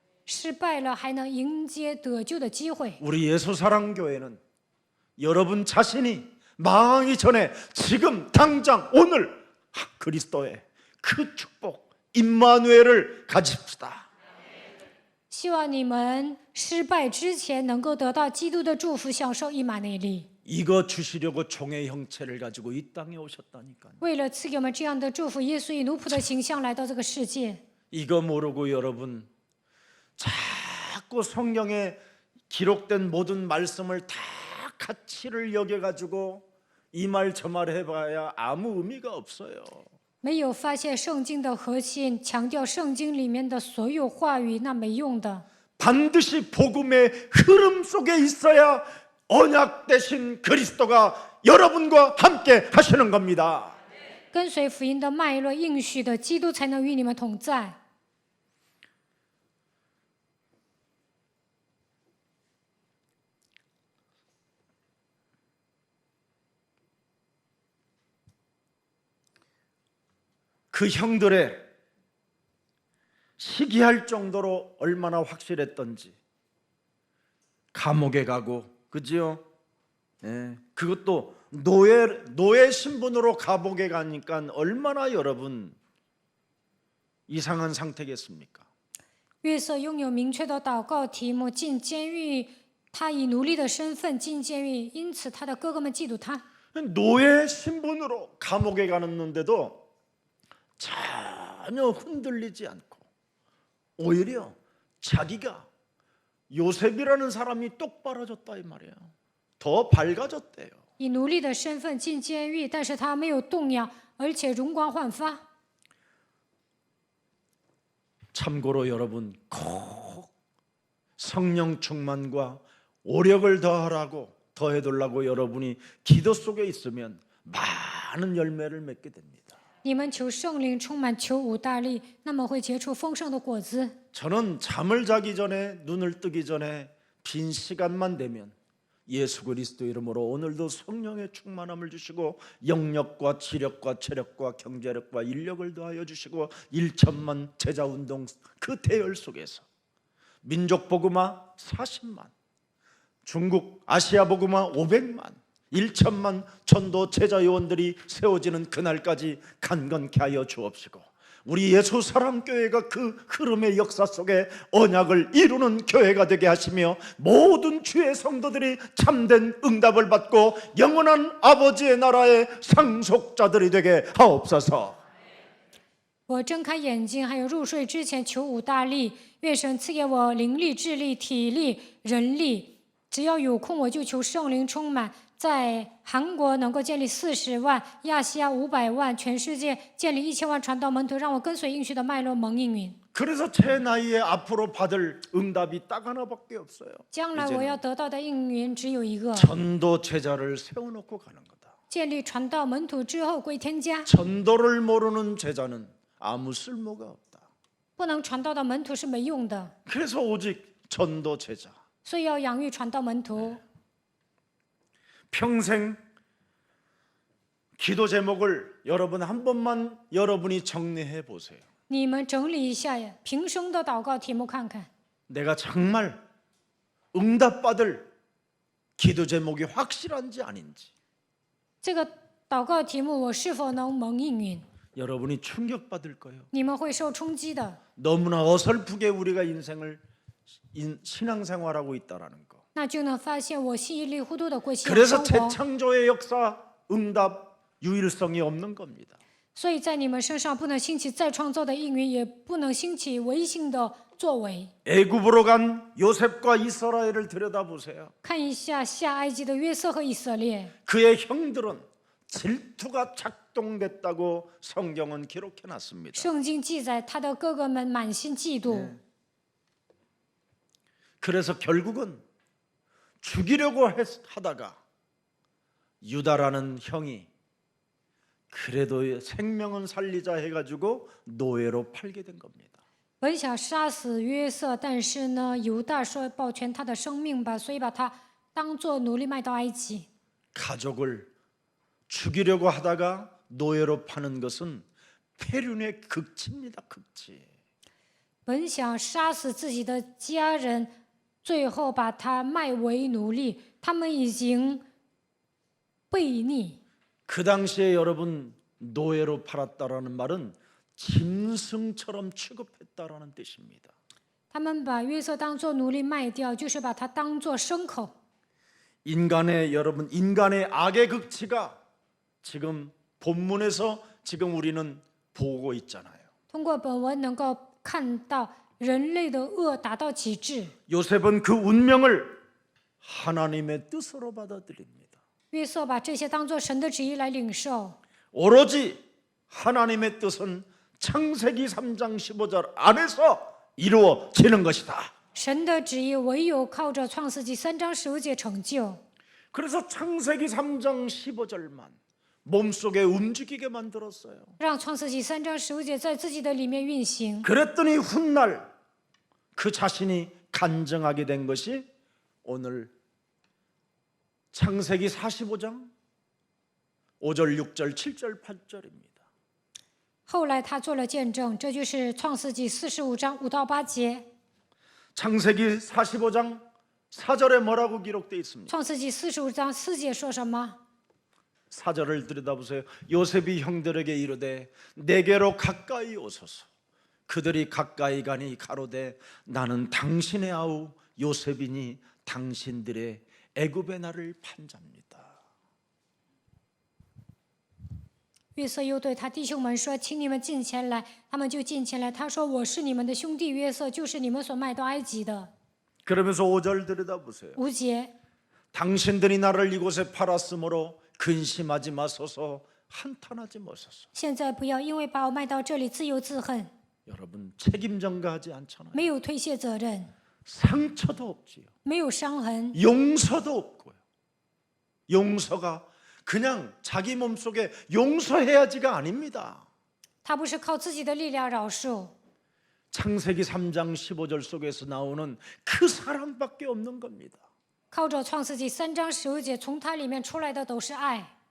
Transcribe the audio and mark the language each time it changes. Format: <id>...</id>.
<zh>失败了还能迎接得救的机会。</zh> <ko>우리 예수사랑교회는 여러분 자신이 망하기 전에 지금 당장 오늘 그리스도의 그 축복 임마누엘을 가집시다.</ko> <zh>希望你们失败之前能够得到基督的祝福，享受以马内利。</zh> <ko>이거 주시려고 종의 형체를 가지고 이 땅에 오셨다니까요.</ko> <zh>为了赐给我们这样的祝福，耶稣以奴仆的形象来到这个世界。</zh> <ko>이거 모르고 여러분 자꾸 성경에 기록된 모든 말씀을 다 가치를 여겨가지고 이 말 저 말 해봐야 아무 의미가 없어요.</ko> <zh>没有发现圣经的核心，强调圣经里面的所有话语，那没用的。</zh> <ko>반드시 복음의 흐름 속에 있어야 언약 되신 그리스도가 여러분과 함께 하시는 겁니다.</ko> <zh>跟随福音的脉络应许的基督，才能与你们同在。</zh> <ko>그 형들의 시기할 정도로 얼마나 확실했던지 감옥에 가고 그지요? 예, 그것도 노예 신분으로 감옥에 가니까 얼마나 여러분 이상한 상태겠습니까?</ko> <zh>约瑟拥有明确的祷告题目，进监狱，他以奴隶的身份进监狱，因此他的哥哥们嫉妒他。</zh> <ko>노예 신분으로 감옥에 가는데도 전혀 흔들리지 않고 오히려 자기가 요셉이라는 사람이 똑바라졌다 이 말이에요. 더 밝아졌대요.</ko> <zh>以奴隶的身份进监狱，但是他没有动摇，而且容光焕发。</zh> <ko>참고로 여러분 꼭 성령 충만과 오력을 더해달라고 여러분이 기도 속에 있으면 많은 열매를 맺게 됩니다.</ko> <zh>你们求圣灵充满，求五大力，那么会结出丰盛的果子。</zh> <ko>저는 잠을 자기 전에 눈을 뜨기 전에 빈 시간만 되면 예수 그리스도 이름으로 오늘도 성령의 충만함을 주시고 영력과 지력과 체력과 경제력과 인력을 더하여 주시고 1천만 제자운동 그 대열 속에서 민족 복음화 40만 중국 아시아 복음화 500만 1천만 전도 제자 요원들이 세워지는 그날까지 간건케 하여 주옵시고 우리 예수 사랑교회가 그 흐름의 역사 속에 언약을 이루는 교회가 되게 하시며 모든 주의 성도들이 참된 응답을 받고 영원한 아버지의 나라의 상속자들이 되게 하옵소서.</ko> <zh>我睁开眼睛，还有入睡之前，求五大力，愿神赐给我灵力、智力、体力、人力。只要有空，我就求圣灵充满。在韩国能够建立40万，亚细亚500万，全世界建立1000万传道门徒，让我跟随应许的脉络蒙应允。</zh> <ko>그래서 제 나이에 앞으로 받을 응답이 딱 하나밖에 없어요.</ko> <zh>将来我要得到的应允只有一个：</zh> <ko>전도 제자를 세워놓고 가는 거다.</ko> <zh>建立传道门徒之后归天家。</zh> <ko>전도를 모르는 제자는 아무 쓸모가 없다.</ko> <zh>不能传道的门徒是没用的，</zh> <ko>그래서 오직 전도 제자.</ko> <zh>所以要养育传道门徒。</zh> <ko>평생 기도 제목을 여러분 한 번만 여러분이 정리해 보세요.</ko> <zh>你们整理一下呀，平生的祷告题目看看，</zh> <ko>내가 정말 응답받을 기도 제목이 확실한지 아닌지</ko> <zh>这个祷告题目我是否能蒙应允？</zh> <ko>여러분이 충격받을 거예요.</ko> <zh>你们会受冲击的。</zh> <ko>너무나 어설프게 우리가 신앙생활하고 있다라는 거.</ko> <zh>那就能发现我稀里糊涂的过信仰</zh> <ko>그래서</ko> <zh>生活。</zh> <ko>재창조의 역사 응답 유일성이 없는 겁니다.</ko> <zh>所以在你们身上不能兴起再创造的应允，也不能兴起唯性的作为。</zh> <ko>애굽으로 간 요셉과 이스라엘을 들여다보세요.</ko> <zh>看一下下埃及的约瑟和以色列，</zh> <ko>그의 형들은 질투가 작동됐다고 성경은 기록해 놨습니다.</ko> <zh>圣经记载他的哥哥们满心嫉妒，</zh> <ko>그래서 결국은 죽이려고 하다가 유다라는 형이 그래도 생명은 살리자 해가지고 노예로 팔게 된 겁니다.</ko> <zh>本想杀死约瑟，但是呢，犹大说保全他的生命吧，所以把他当作奴隶卖到埃及。</zh> <ko>가족을 죽이려고 하다가 노예로 파는 것은 폐륜의 극치입니다. 극치.</ko> <zh>本想杀死自己的家人，最后把他卖为奴隶，他们已经悖逆。</zh> <ko>그 당시에 여러분 노예로 팔았다라는 말은 짐승처럼 취급했다라는 뜻입니다.</ko> <zh>他们把约瑟当作奴隶卖掉，就是把他当作牲口。</zh> <ko>여러분 인간의 악의 극치가 지금 본문에서 지금 우리는 보고 있잖아요.</ko> <zh>通过本文能够看到人类的恶达到极致。</zh> <ko>요셉은 그 운명을 하나님의 뜻으로 받아들입니다.</ko> <zh>约瑟把这些当作神的旨意来领受，</zh> <ko>오로지 하나님의 뜻은 창세기 3장 15절 안에서 이루어지는 것이다.</ko> <zh>神的旨意唯有靠着创世纪3章15节成就。</zh> <ko>그래서 창세기 3장 15절만 몸속에 움직이게 만들었어요.</ko> <zh>让创世纪3章15节在自己的里面运行。</zh> <ko>그랬더니 훗날 그 자신이 간증하게 된 것이 오늘 창세기 45장 5절, 6절, 7절, 8절입니다.</ko> <zh>后来他做了见证，这就是创世纪45章5到8节。</zh> <ko>창세기 45장 4절에 뭐라고 기록되어 있습니까?</ko> <zh>创世纪45章4节说什么？</zh> <ko>4절을 들여다보세요. 요셉이 형들에게 이르되 내게로 가까이 오소서. 그들이 가까이 가니 가로되 나는 당신의 아우 요셉이니 당신들의 애굽의 나를 판자입니다.</ko> <zh>约瑟又对他弟兄们说：“请你们近前来。” 他们就近前来。他说：“我是你们的兄弟约瑟，就是你们所卖到埃及的。</zh> <ko>그러면서 5절 들여다보세요.</ko> <zh>5节，</zh> <ko>당신들이 나를 이곳에 팔았으므로 근심하지 마소서 한탄하지 마소서.</ko> <zh>现在不要因为把我卖到这里自由自恨，</zh> <ko>여러분 책임 전가하지 않잖아요.</ko> <zh>没有推卸责任，</zh> <ko>상처도 없지요.</ko> <zh>没有伤痕，</zh> <ko>용서도 없고요. 용서가 그냥 자기 몸속에 용서해야지가 아닙니다.</ko> <zh>他不是靠自己的力量饶恕。</zh> <ko>창세기 3장 15절 속에서 나오는 그 사랑밖에 없는 겁니다.</ko> <zh>靠着创世纪3章15节，从它里面出来的都是爱。</zh>